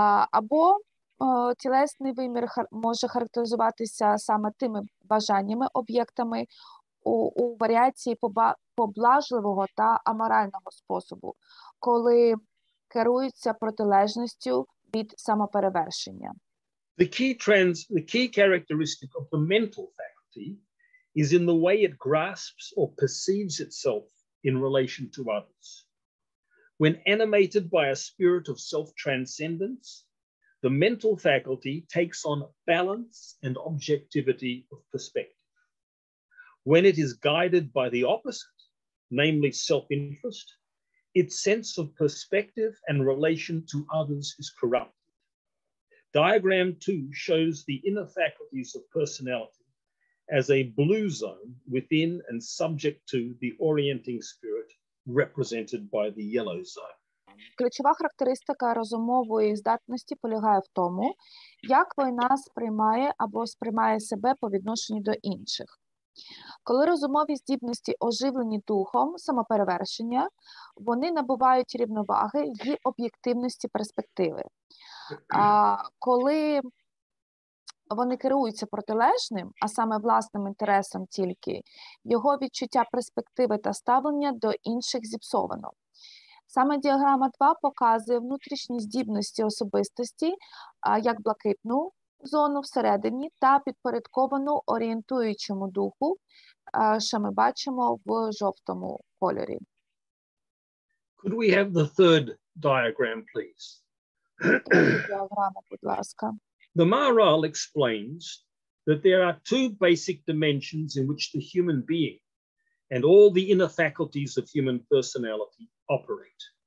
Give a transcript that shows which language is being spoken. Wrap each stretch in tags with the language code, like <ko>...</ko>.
<uk>Або тілесний вимір може характеризуватися саме тими бажаннями, об'єктами у варіації поблажливого та аморального способу, коли керуються протилежністю від самоперевершення.</uk> <en>The key characteristic of the mental faculty is in the way it grasps or perceives itself in relation to others. When animated by a spirit of self-transcendence, the mental faculty takes on balance and objectivity of perspective. When it is guided by the opposite, namely self-interest, its sense of perspective and relation to others is corrupted. Diagram 2 shows the inner faculties of personality as a blue zone within and subject to the orienting spirit represented by the yellow zone.</en> <uk>Ключова характеристика розумової здатності полягає в тому, як вона сприймає або сприймає себе по відношенню до інших. Коли розумові здібності оживлені духом самоперевершення, вони набувають рівноваги й об'єктивності перспективи. А коли вони керуються протилежним, а саме власним інтересом тільки, його відчуття перспективи та ставлення до інших зіпсовано. Саме діаграма 2 показує внутрішні здібності особистості, як блакитну зону всередині та підпорядковану орієнтуючому духу, що ми бачимо в жовтому кольорі.</uk> <en>Could we have the third diagram, please?</en> <uk>Діаграма, будь ласка.</uk> <en>The Maharal explains that there are two basic dimensions in which the human being and all the inner faculties of human personality operate.</en>